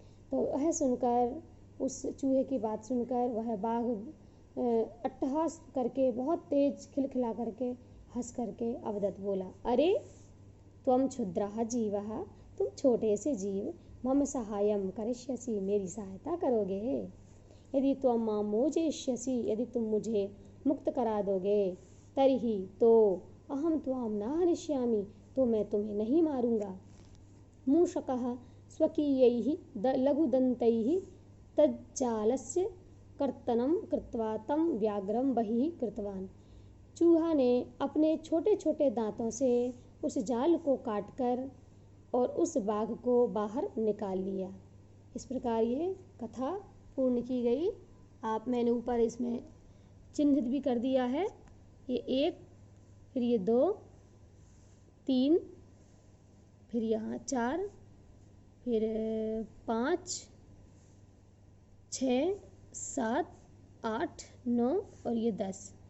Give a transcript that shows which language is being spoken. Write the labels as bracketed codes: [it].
[hi] तो वह सुनकर, उस चूहे की बात सुनकर, वह बाघ अट्टहास करके बहुत तेज खिलखिला करके हंस करके अवदत बोला, अरे [sa] त्वम क्षुद्रः जीवः, [hi] तुम छोटे से जीव, [sa] मम सहायम करिष्यसि, [hi] मेरी सहायता करोगे। [sa] यदि त्वम मां मोचयिष्यसि, [hi] यदि तुम मुझे मुक्त करा दोगे, [sa] तर्हि तो अहम त्वाम न हनिष्यामि, [hi] तो मैं तुम्हें नहीं मारूंगा। [sa] मूषकः स्वकीयैः लघुदन्तैः तज्जालस्य कर्तनं कृत्वा तं व्याघ्रं बहिः कृतवान्। [hi] चूहा ने अपने छोटे छोटे दांतों से उस जाल को काटकर और उस बाघ को बाहर निकाल लिया। इस प्रकार ये कथा पूर्ण की गई। मैंने ऊपर इसमें चिन्हित भी कर दिया है। ये 1, फिर ये 2, 3, फिर यहाँ 4, फिर 5, 6, 7, 8, 9 और ये 10।